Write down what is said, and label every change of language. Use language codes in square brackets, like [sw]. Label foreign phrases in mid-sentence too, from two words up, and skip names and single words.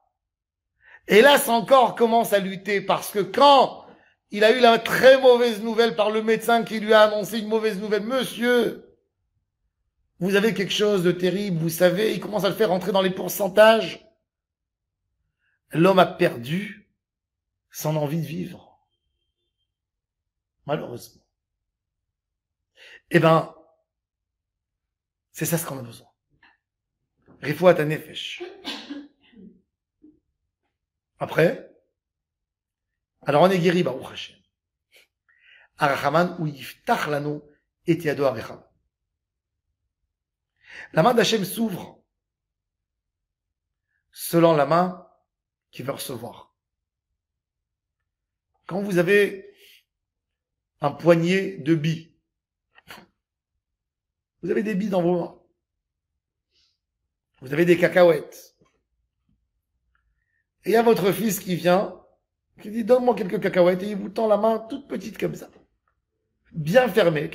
[fr] Et là, son corps commence à lutter parce que quand il a eu la très mauvaise nouvelle par le médecin qui lui a annoncé une mauvaise nouvelle, monsieur, vous avez quelque chose de terrible, vous savez, il commence à le faire rentrer dans les pourcentages. L'homme a perdu son envie de vivre. Malheureusement. Eh ben, c'est ça ce qu'on a besoin. [he] רפואת הנפש. [fr] Après, alors on est guéri, [he] ברוך השם. הרחמן הוא יפתח לנו את ידו הרחם. [fr] La main d'Hachem s'ouvre selon la main qui veut recevoir. Quand vous avez un poignet de billes, vous avez des billes dans vos mains, vous avez des cacahuètes, et il y a votre fils qui vient, qui dit donne-moi quelques cacahuètes, et il vous tend la main toute petite comme ça, bien fermée.